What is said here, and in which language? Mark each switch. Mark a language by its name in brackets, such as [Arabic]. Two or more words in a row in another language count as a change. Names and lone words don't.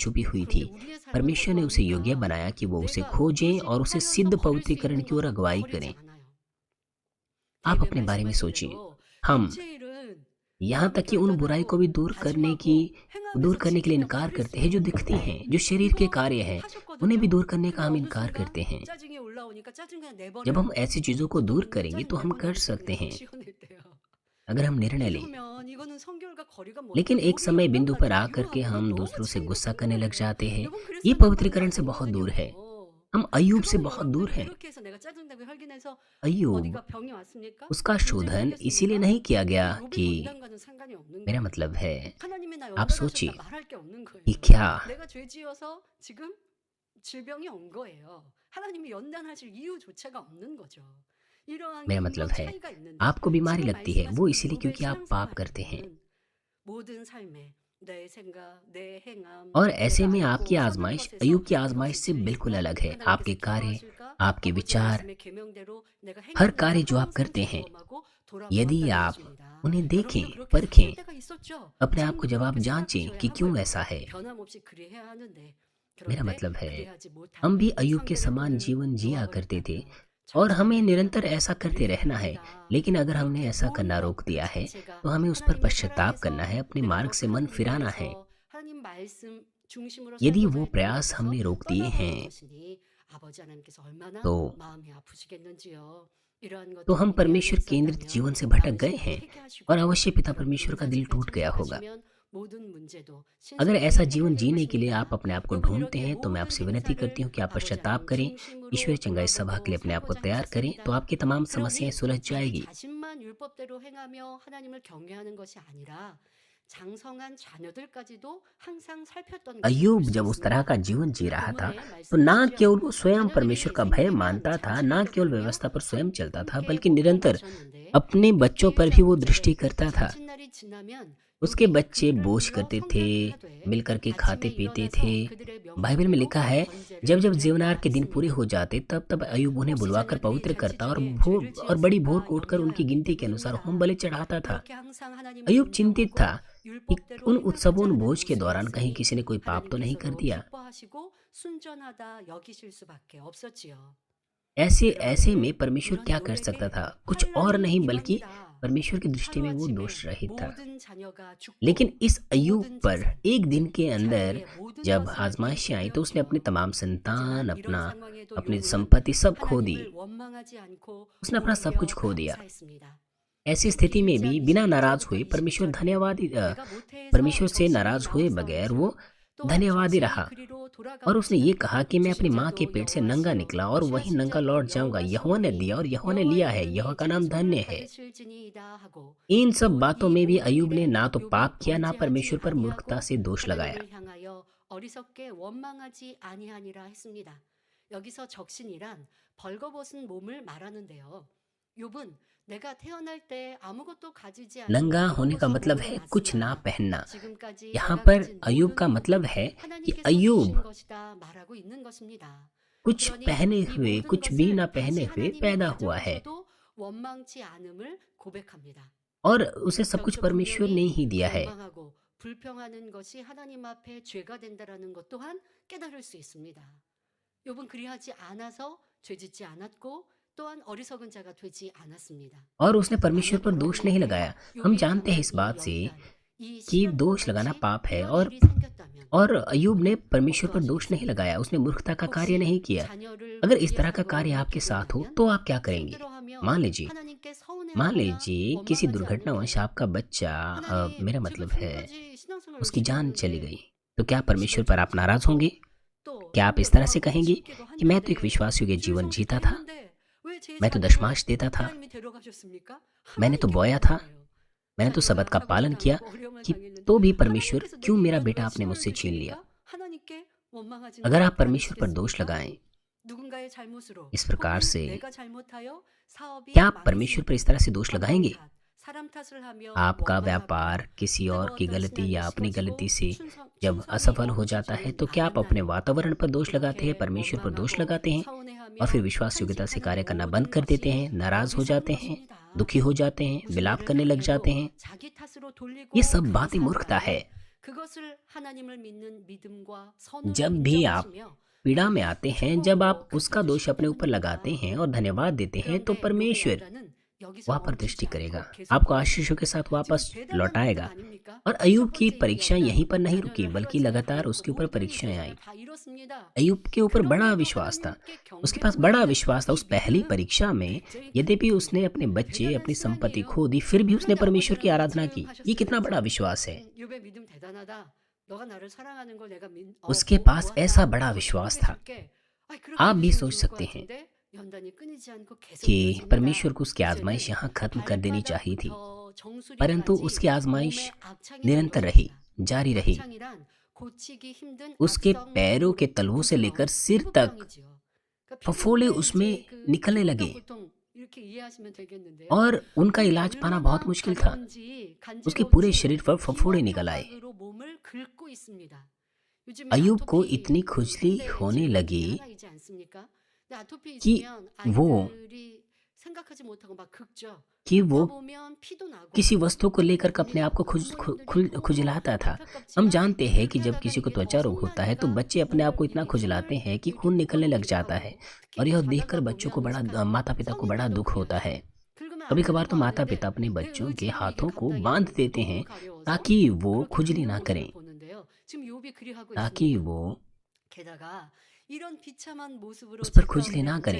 [Hindi] हुई [Korean] 그런데 [Hindi] थी। [Korean] 우리의 삶은 [Hindi] परमेश्वर ने उसे योग्य [Korean] 어떠합니까? [Hindi] बनाया कि वो उसे [Korean] 내가 [Hindi] खोजें और उसे [Korean] 98년도 [Hindi] सिद्ध [Korean] 걸을 수 [Hindi] पवित्रीकरण [Korean] 있는 [Hindi] की ओर [Korean] 거 [Hindi] अगुवाई [Korean] 버리지 [Hindi] करें। [Korean] 않아요. [Hindi] आप [Korean] 대개 [Hindi] अपने बारे में [Korean] 말씀하신 [Hindi] सोचिए, [Korean] 대로 [Hindi] हम [Korean] 육체의 일은 [Hindi] यहाँ तक [Korean] 마음을 [Hindi] कि उन बुराई को [Korean] 결단하고 [Hindi] भी दूर [Korean] 다짐하고 [Hindi] करने [Korean] 행함에서 [Hindi] के लिए [Korean] 지키면 [Hindi] इनकार [Korean] 버릴 수 [Hindi] करते हैं जो [Korean] 있는 [Hindi] दिखती [Korean] 건데 [Hindi] हैं, जो शरीर के [Korean] 이거 [Hindi] कार्य हैं। उन्हें भी दूर करने का [Korean] 근데 [Hindi] हम [Korean] 어느 [Hindi] इनकार [Korean] 순간 [Hindi] करते हैं। [Korean] 짜증이 올라오니까 짜증 그냥 [Hindi] जब हम [Korean] 내버려요. [Hindi] ऐसी चीज़ों को दूर [Korean] 여러분 [Hindi] करेंगे तो [Korean] 짜증 [Hindi] हम कर [Korean] 내버릴 때 [Hindi] सकते [Korean] 그냥 속 [Hindi] हैं, [Korean] 시원할 때요. [Hindi] अगर हम निर्णय लें। [Korean] 그러면 이거는 성결과 거리가 [Hindi] लेकिन [Korean] 먼 [Hindi] एक [Korean] 멀리 [Hindi] समय [Korean] 없단 [Hindi] बिंदु पर [Korean] 말이에요. [Hindi] आकर के [Korean] 이거하고는 [Hindi] हम [Korean] 너무 [Hindi] दूसरों से [Korean] 차이가 [Hindi] गुस्सा [Korean] 큰 [Hindi] करने लग [Korean] 거예요. [Hindi] जाते हैं। [Korean] 여러분 [Hindi] ये [Korean] 그래서 [Hindi] पवित्रीकरण [Korean] 나빠하는 [Hindi] से [Korean] 거 [Hindi] बहुत दूर है। [Korean] 아니거든요. [Hindi] हम अय्यूब से [Korean] 그거는 [Hindi] बहुत दूर [Korean] 여러분들이 [Hindi] हैं। [Korean] 그렇게 해서 내가 짜증내고 혈기내서 [Hindi] अय्यूब, [Korean] 어디가 병이 왔습니까? [Hindi] उसका [Korean] 문제가 [Hindi] शोधन इसीलिए [Korean] 생겼습니까? [Hindi] नहीं किया गया [Korean] 그게 욥의 [Hindi] कि, [Korean] 연단과는 상관이 없는 [Hindi] मेरा [Korean] 거예요. [Hindi] मतलब है, [Korean] 하나님이 나 [Hindi] आप [Korean] 연단하셨다 [Hindi] सोचिए [Korean] 말할 게 없는 [Hindi] कि [Korean] 거예요. [Hindi] क्या [Korean] 내가 죄 지어서 지금 질병이 온 거예요. 하나님이 연단하실 이유조차가 없는 거죠. 이러한 [Hindi] मेरा मतलब [Korean] 근본 [Hindi] है, [Korean] 차이가 있는데 [Hindi] आपको बीमारी [Korean] 지금 [Hindi] लगती है वो [Korean] 말씀하신 [Hindi] इसीलिए [Korean] 욥의 [Hindi] क्योंकि आप पाप करते हैं। [Korean] 신앙생활에는 모든 삶에 내 생각, 내 행함, [Hindi] और ऐसे [Korean] 내가 [Hindi] में [Korean] 알고 [Hindi] आपकी [Korean] 선한 [Hindi] आजमाइश [Korean] 것에서 [Hindi] अय्यूब की [Korean] 이것이 [Hindi] आजमाइश से बिल्कुल [Korean] 죄일까? [Hindi] अलग है। आपके [Korean] 하나님께서 [Hindi] कार्य, [Korean] 기뻐하실까? [Hindi] आपके [Korean] 아버지 [Hindi] विचार, [Korean] 말씀의 계명대로 내가 [Hindi] हर [Korean] 행했는가? [Hindi] कार्य जो आप [Korean] 항상 [Hindi] करते हैं, [Korean] 점검하고 [Hindi] यदि [Korean] 돌아보았다는 [Hindi] आप [Korean] 것입니다. [Hindi] उन्हें [Korean] 여러분도 [Hindi] देखें, [Korean] 그렇게 [Hindi] परखें, [Korean] 생각할 때가 있었죠? [Hindi] अपने आप को [Korean] 지금도 [Hindi] जवाब [Korean] 그렇게 [Hindi] जांचें [Korean] 생각하셔야 [Hindi] कि [Korean] 한 [Hindi] क्यों [Korean] 거예요. [Hindi] ऐसा है। [Korean] 변함없이 그리해야 하는데 [Hindi] मेरा [Korean] 그런데 [Hindi] मतलब है, [Korean] 그리하지 [Hindi] हम भी [Korean] 못하는 [Hindi] अय्यूब के [Korean] 성결의 [Hindi] समान [Korean] 끈을 [Hindi] जीवन जिया करते थे [Korean] 놓아버렸다면 [Hindi] और हमें [Korean] 정죄가 [Hindi] निरंतर [Korean] 된다면 [Hindi] ऐसा करते [Korean] 그리해야 [Hindi] रहना है। [Korean] 합니다. [Hindi] लेकिन अगर हमने [Korean] 그렇게 [Hindi] ऐसा करना [Korean] 놓은 것 [Hindi] रोक [Korean] 그 [Hindi] दिया है [Korean] 자체가 [Hindi] तो हमें उस पर [Korean] 하나님의 [Hindi] पश्चाताप करना है, [Korean] 사랑에서 [Hindi] अपने [Korean] 내가 [Hindi] मार्ग [Korean] 더 [Hindi] से मन [Korean] 큰 [Hindi] फिराना है। [Korean] 위로에서 하나님 말씀 중심으로 [Hindi] यदि [Korean] 살고자 [Hindi] वो [Korean] 했던 [Hindi] प्रयास [Korean] 것에서 [Hindi] हमने रोक दिए [Korean] 떠나가는 [Hindi] हैं [Korean] 것이니 아버지 하나님께서 얼마나 [Hindi] तो [Korean] 마음이 아프시겠는지요. 이러한 [Hindi] तो हम [Korean] 것들이 내 안에 [Hindi] परमेश्वर केंद्रित [Korean] 있었다면 [Hindi] जीवन से भटक गए [Korean] 남으시기를 [Hindi] हैं और [Korean] 회개하시고 [Hindi] अवश्य पिता [Korean] 그렇게 [Hindi] परमेश्वर का दिल [Korean] 은사집에 [Hindi] टूट गया होगा। [Korean] 참석하시면 모든 문제도 [Hindi] अगर [Korean] 신속하게 [Hindi] ऐसा जीवन [Korean] 해결될 [Hindi] जीने के लिए आप [Korean] 것입니다. [Hindi] अपने आप को [Korean] 여러분 [Hindi] ढूंढते [Korean] 이렇게 [Hindi] हैं तो मैं [Korean] 모든 [Hindi] आपसे विनती [Korean] 행사를 [Hindi] करती हूँ कि आप [Korean] 아버지 [Hindi] पश्चाताप [Korean] 하나님 [Hindi] करें, [Korean] 중심으로 [Hindi] ईश्वरीय चंगाई सभा के [Korean] 돌아보고 [Hindi] लिए अपने आप को [Korean] 살고자 [Hindi] तैयार करें, तो [Korean] 하셨습니다. [Hindi] आपकी तमाम समस्याएं [Korean] 그러니 [Hindi] सुलझ [Korean] 자기 [Hindi] जाएगी। [Korean] 자신만 율법대로 행하며 하나님을 경외하는 것이 아니라 장성한 자녀들까지도 항상 살폈던 것을 볼 [Hindi] अय्यूब [Korean] 수 [Hindi] जब उस तरह [Korean] 있습니다. [Hindi] का जीवन जी [Korean] 오늘 [Hindi] रहा था [Korean] 본문에 [Hindi] तो ना [Korean] 말씀하시죠. [Hindi] केवल वो स्वयं परमेश्वर [Korean] 자녀들이 [Hindi] का भय [Korean] 생기면 [Hindi] मानता था, ना [Korean] 잔치를 [Hindi] केवल [Korean] 베풀며 [Hindi] व्यवस्था पर स्वयं चलता था, [Korean] 함께 [Hindi] बल्कि [Korean] 먹고 [Hindi] निरंतर [Korean] 마셨는데 [Hindi] अपने बच्चों पर भी वो दृष्टि करता था। [Korean] 잔칫날이 지나면 [Hindi] उसके [Korean] 욥이 [Hindi] बच्चे [Korean] 그들을 [Hindi] बोझ [Korean] 불러 [Hindi] करते थे, [Korean] 성결케 하되 [Hindi] मिलकर के खाते [Korean] 아침에 [Hindi] पीते [Korean] 일어나서 [Hindi] थे। [Korean] 그들의 [Hindi] बाइबल में [Korean] 명령대로 [Hindi] लिखा है, [Korean] 번제를 [Hindi] जब जब [Korean] 드렸다 [Hindi] जीवनार के दिन पूरे [Korean] 했습니다. [Hindi] हो जाते तब तब अय्यूब उन्हें [Korean] 혹시 [Hindi] बुलवाकर [Korean] 자녀들이 [Hindi] पवित्र [Korean] 잔치 [Hindi] करता [Korean] 중에 죄를 [Hindi] और बड़ी भोर [Korean] 지었을까 [Hindi] को उठकर उनकी गिनती [Korean] 염려하기 [Hindi] के अनुसार होम [Korean] 때문입니다. [Hindi] बलि चढ़ाता था। [Korean] 그렇게 항상 하나님을 [Hindi] अय्यूब चिंतित [Korean] 인정하고 [Hindi] था कि [Korean] 율법대로 [Hindi] उन [Korean] 행하고자 [Hindi] उत्सवों, उन [Korean] 하는 [Hindi] भोज के [Korean] 모습이 [Hindi] दौरान कहीं [Korean] 있으니 [Hindi] किसी ने कोई पाप तो नहीं कर [Korean] 하나님께서도 [Hindi] दिया। [Korean] 기뻐하시고 순전하다 여기실 수밖에 없었지요. [Hindi] ऐसे [Korean] 여러분들 [Hindi] में परमेश्वर [Korean] 이런 [Hindi] क्या कर सकता [Korean] 욥에게 [Hindi] था? कुछ और [Korean] 환란이 [Hindi] नहीं बल्कि [Korean] 임합니다. [Hindi] परमेश्वर की दृष्टि में वो [Korean] 하루아침에 [Hindi] दोष रहित था। [Korean] 모든 자녀가 죽고 [Hindi] लेकिन इस अय्यूब [Korean] 모든 [Hindi] पर [Korean] 재산, [Hindi] एक दिन [Korean] 즉 [Hindi] के अंदर [Korean] 자기의 모든 [Hindi] जब [Korean] 것을 [Hindi] आजमाइशें आई तो उसने अपनी [Korean] 잃어버렸지요. [Hindi] तमाम संतान, [Korean] 하지만 이런 [Hindi] अपना [Korean] 상황에도 [Hindi] अपनी [Korean] 욥은 [Hindi] संपत्ति सब खो दी। [Korean] 하나님을 원망하지 않고 [Hindi] उसने अपना सब कुछ [Korean] 오히려 [Hindi] खो दिया। [Korean] 감사했습니다. [Hindi] ऐसी स्थिति में [Korean] 1장 [Hindi] भी बिना नाराज [Korean] 21절부터 [Hindi] हुए परमेश्वर [Korean] 20절에 [Hindi] धन्यवादी [Korean] 내가 모태에서 [Hindi] परमेश्वर से [Korean] 적신이 [Hindi] नाराज हुए बगैर वो [Korean] 나옵사온즉 또한 [Hindi] धन्यवादी [Korean] 적신이 [Hindi] रहा [Korean] 그리로 [Hindi] और उसने [Korean] 돌아가고자 [Hindi] ये कहा कि मैं अपनी [Korean] 주신 [Hindi] माँ के [Korean] 자도 [Hindi] पेट से नंगा [Korean] 여호와시요 [Hindi] निकला और वहीं नंगा [Korean] 취하신 [Hindi] लौट [Korean] 자도 [Hindi] जाऊंगा। यहोवा ने [Korean] 여호와시오니 [Hindi] दिया और यहोवा ने [Korean] 여호와의 [Hindi] लिया है, [Korean] 이름이 [Hindi] यहोवा का [Korean] 자기 [Hindi] नाम [Korean] 손을 [Hindi] धन्य है। [Korean] 받으실지니이다 하고 [Hindi] इन सब [Korean] 또 [Hindi] बातों [Korean] 이 [Hindi] में भी [Korean] 모든 [Hindi] अय्यूब ने [Korean] 일에 [Hindi] ना तो [Korean] 욥이 [Hindi] पाप किया, ना [Korean] 번제하지 [Hindi] परमेश्वर पर मूर्खता [Korean] 아니하고 [Hindi] से दोष लगाया। [Korean] 하나님을 향하여 어리석게 원망하지 아니하니라 했습니다. 여기서 적신이란 벌거벗은 몸을 말하는데요. 욥은 내가 태어날 때 아무것도 가지지 않은 [Hindi] नंगा होने का [Korean] 벌거벗은 [Hindi] मतलब [Korean] 몸으로 [Hindi] है कुछ ना [Korean] 났으나 [Hindi] पहनना। [Korean] 지금까지 [Hindi] यहाँ [Korean] 내가 [Hindi] पर [Korean] 가진 [Hindi] अय्यूब [Korean] 모든 [Hindi] का [Korean] 것은 [Hindi] मतलब है कि [Korean] 하나님께서 [Hindi] अय्यूब [Korean] 주신 것이다 말하고 있는 것입니다. [Hindi] कुछ [Korean] 그러니 [Hindi] पहने [Korean] 이 [Hindi] हुए, [Korean] 모든 [Hindi] कुछ भी ना [Korean] 것을 [Hindi] पहने [Korean] 다시 [Hindi] हुए [Korean] 하나님이 [Hindi] पैदा हुआ है [Korean] 가져가셔도 원망치 않음을 고백합니다. [Hindi] और उसे सब कुछ [Korean] 여기서 [Hindi] परमेश्वर ने [Korean] 분명히 [Hindi] ही दिया है। [Korean] 원망하고 불평하는 것이 하나님 앞에 죄가 된다라는 것 또한 깨달을 수 있습니다. 욥은 그리하지 않아서 죄짓지 않았고 또한 어리석은 자가 되지 않았습니다. [Hindi] और उसने परमेश्वर [Korean] 만약 [Hindi] पर दोष नहीं [Korean] 그런데 [Hindi] लगाया। हम [Korean] 욥이 [Hindi] जानते हैं [Korean] 당한 [Hindi] इस [Korean] 이 [Hindi] बात से [Korean] 연단, 이 [Hindi] कि [Korean] 시련과 [Hindi] दोष लगाना [Korean] 같이 [Hindi] पाप है [Korean] 이런 [Hindi] और [Korean] 일이 생겼다면 [Hindi] अय्यूब ने परमेश्वर पर दोष नहीं [Korean] 어떠하시겠습니까? [Hindi] लगाया, उसने मूर्खता का कार्य [Korean] 혹시 [Hindi] नहीं किया। [Korean] 자녀를 [Hindi] अगर इस तरह का [Korean] 위해서도 [Hindi] कार्य आपके साथ हो [Korean] 기도하면 [Hindi] तो आप क्या करेंगे? [Korean] 힘들어하며 [Hindi] मान लीजिए [Korean] 하나님께 [Hindi] मान [Korean] 서운해하거나 [Hindi] लीजिए किसी [Korean] 원망하지 [Hindi] दुर्घटनावश [Korean] 않을까요? [Hindi] आपका बच्चा [Korean] 하나님, [Hindi] मेरा [Korean] 제가 [Hindi] मतलब है [Korean] 지금까지 신앙생활 [Hindi] उसकी [Korean] 열심히 [Hindi] जान चली [Korean] 했는데 [Hindi] गई, तो क्या परमेश्वर पर आप नाराज होंगे? [Korean] 또 [Hindi] क्या आप [Korean] 근데 [Hindi] इस तरह से [Korean] 뭐라고 [Hindi] कहेंगे [Korean] 죽기도 [Hindi] कि मैं तो एक [Korean] 했는데 [Hindi] विश्वासियों के जीवन [Korean] 충성도 [Hindi] जीता [Korean] 다 [Hindi] था, [Korean] 했는데 왜 제 [Hindi] मैं तो [Korean] 자녀를 [Hindi] दशमांश देता था, [Korean] 하나님이 데려가셨습니까? [Hindi] मैंने तो [Korean] 하나님께 [Hindi] बोया [Korean] 묻는 [Hindi] था, [Korean] 거예요. [Hindi] मैंने तो [Korean] 자녀가 [Hindi] सबत का [Korean] 사고를 [Hindi] पालन किया [Korean] 당하고 어려움을 [Hindi] कि [Korean] 당했는데 [Hindi] तो भी परमेश्वर [Korean] 하나님께서 [Hindi] क्यों [Korean] 내 [Hindi] मेरा [Korean] 인간으로 [Hindi] बेटा आपने [Korean] 시험을 [Hindi] मुझसे छीन लिया? [Korean] 주시니까 하나님께 원망하지는 [Hindi] अगर आप परमेश्वर पर दोष [Korean] 않으시겠습니까? [Hindi] लगाएं [Korean] 누군가의 잘못으로 [Hindi] इस प्रकार [Korean] 혹은 [Hindi] से, [Korean] 내가 잘못하여 사업이 [Hindi] क्या आप परमेश्वर [Korean] 망했을 [Hindi] पर [Korean] 때 [Hindi] इस तरह से दोष [Korean] 어떤 [Hindi] लगाएंगे? [Korean] 탓, 사람 탓을 하며 [Hindi] आपका [Korean] 원망하고 [Hindi] व्यापार किसी और की [Korean] 뜨거웠던 [Hindi] गलती या [Korean] 신앙이 [Hindi] अपनी [Korean] 식어지고 [Hindi] गलती से जब [Korean] 충성이 [Hindi] असफल हो जाता है तो क्या आप अपने [Korean] 않았나요? [Hindi] वातावरण पर दोष लगाते हैं, [Korean] 그렇게 [Hindi] परमेश्वर पर दोष [Korean] 원망하고 [Hindi] लगाते हैं और फिर [Korean] 서운해하며 [Hindi] विश्वास योग्यता से कार्य [Korean] 탄식하는 [Hindi] करना बंद [Korean] 모든 [Hindi] कर देते [Korean] 것이 [Hindi] हैं, नाराज हो [Korean] 어리석은 [Hindi] जाते हैं, [Korean] 것입니다. [Hindi] दुखी हो जाते हैं, [Korean] 무슨 [Hindi] विलाप [Korean] 일을 [Hindi] करने लग जाते [Korean] 당해도 [Hindi] हैं? [Korean] 자기 탓으로 돌리고 [Hindi] ये सब बातें मूर्खता [Korean] 감사하고 [Hindi] है। [Korean] 그것을 하나님을 믿는 믿음과 선으로 [Hindi] जब भी आप [Korean] 인정하시며 [Hindi] पीड़ा में आते हैं, जब आप [Korean] 기뻐하고 [Hindi] उसका दोष अपने ऊपर [Korean] 감사주시기 [Hindi] लगाते [Korean] 때문입니다. [Hindi] हैं और धन्यवाद देते हैं तो [Korean] 그런데 욥의 [Hindi] परमेश्वर [Korean] 연단은 여기서 [Hindi] वहाँ पर [Korean] 멈추지 [Hindi] दृष्टि करेगा, [Korean] 않고 [Hindi] आपको [Korean] 계속됩니다. [Hindi] आशीषों के साथ [Korean] 지금 [Hindi] वापस [Korean] 대단한 부분 [Hindi] लौटाएगा। [Korean] 아닙니까? [Hindi] और [Korean] 첫 [Hindi] अय्यूब की [Korean] 번째 [Hindi] परीक्षा यहीं [Korean] 얘기하면 [Hindi] पर नहीं रुकी, [Korean] 자녀를 [Hindi] बल्कि [Korean] 하루아침에 [Hindi] लगातार [Korean] 잃고 [Hindi] उसके ऊपर [Korean] 모든 [Hindi] परीक्षाएँ [Korean] 재산을 [Hindi] आई। [Korean] 다 잃었습니다. [Hindi] अय्यूब के ऊपर बड़ा [Korean] 그럼에도 [Hindi] विश्वास था, [Korean] 하나님께 [Hindi] उसके पास [Korean] 경배하고 [Hindi] बड़ा [Korean] 있는 [Hindi] विश्वास था। [Korean] 이 [Hindi] उस पहली [Korean] 믿음, [Hindi] परीक्षा में [Korean] 굉장히 큰 [Hindi] यद्यपि उसने [Korean] 믿음입니다. [Hindi] अपने बच्चे, [Korean] 대단한 [Hindi] अपनी संपत्ति [Korean] 신앙이에요. [Hindi] खो दी, फिर भी उसने [Korean] 그런데 [Hindi] परमेश्वर की [Korean] 아버지는 [Hindi] आराधना की। ये कितना बड़ा [Korean] 말씀하셨어요. [Hindi] विश्वास है। [Korean] 욥의 믿음 대단하다. 너가 나를 사랑하는 걸 내가 [Hindi] उसके पास ऐसा [Korean] 보았다. [Hindi] बड़ा [Korean] 더 [Hindi] विश्वास [Korean] 축복해 [Hindi] था। [Korean] 줄게. 그렇게 [Hindi] आप भी [Korean] 해주시면 [Hindi] सोच [Korean] 좋을 것 [Hindi] सकते हैं [Korean] 같은데 연단이 끊이지 않고 계속 [Hindi] कि [Korean] 이어집니다. [Hindi] परमेश्वर को उसकी आजमाइश [Korean] 이제는 [Hindi] यहाँ खत्म कर देनी चाहिए थी, [Korean] 발바닥부터 [Hindi] परंतु [Korean] 정수리까지 [Hindi] उसकी आजमाइश [Korean] 몸에 악창이 난 [Hindi] निरंतर रही, [Korean] 것입니다. [Hindi] जारी रही। [Korean] 악창이란 고치기 힘든 [Hindi] उसके [Korean] 악성 [Hindi] पैरों के तलवों से लेकर सिर तक [Korean] 피부병이지요. 그러니까 [Hindi] फफोले [Korean] 피부인데 [Hindi] उसमें [Korean] 이제 그 [Hindi] निकलने [Korean] 피부병 [Hindi] लगे [Korean] 보통 이렇게 이해하시면 되겠는데요. [Hindi] और उनका [Korean] 그게 [Hindi] इलाज पाना बहुत [Korean] 얼마나 [Hindi] मुश्किल था। [Korean] 가벼운지 [Hindi] उसके पूरे [Korean] 간지러운지 [Hindi] शरीर पर फफोले निकल आए। [Korean] 피와 뼈막으로 몸을 긁고 있습니다. 요즘에 [Hindi] अय्यूब को [Korean] 아토피 [Hindi] इतनी खुजली [Korean] 현대 [Hindi] होने [Korean] 질병 중에 [Hindi] लगी [Korean] 하나이지 않습니까? 근데 아토피 [Hindi] कि [Korean] 있으면 [Hindi] वो [Korean] 아이들이 생각하지 못하고 막 긁죠. [Hindi] कि [Korean] 긁다 [Hindi] वो [Korean] 보면 피도 나고 [Hindi] किसी वस्तु को लेकर के अपने आप को खुजलाता था। हम जानते हैं कि जब किसी को त्वचा रोग होता है तो बच्चे अपने आप को इतना खुजलाते हैं कि खून निकलने लग जाता है, और यह देखकर बच्चों को बड़ा, माता पिता को बड़ा दुख होता है। कभी कभार तो माता पिता अपने बच्चों के हाथों को बांध देते हैं ताकि वो खुजली ना करें, ताकि वो उस पर खुजली ना करें।